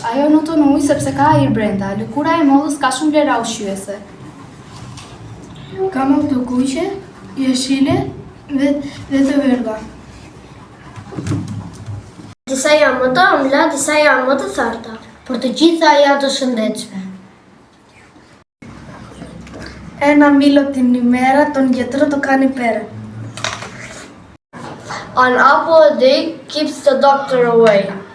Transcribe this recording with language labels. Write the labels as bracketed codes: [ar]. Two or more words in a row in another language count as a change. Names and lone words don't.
[sq] Ajo nuton ujë sepse ka ajër brenda. Lëkura e mollës ka shumë vlera ushqyese. Ka mollë të kuqe, jeshile dhe të verdha. Disa janë më të ëmbla, disa janë më të tharta, por të gjitha janë të shëndetshme. [el] Ένα μήλο την ημέρα, τον γιατρό το κάνει πέρα. [en] An apple a day keeps the doctor away.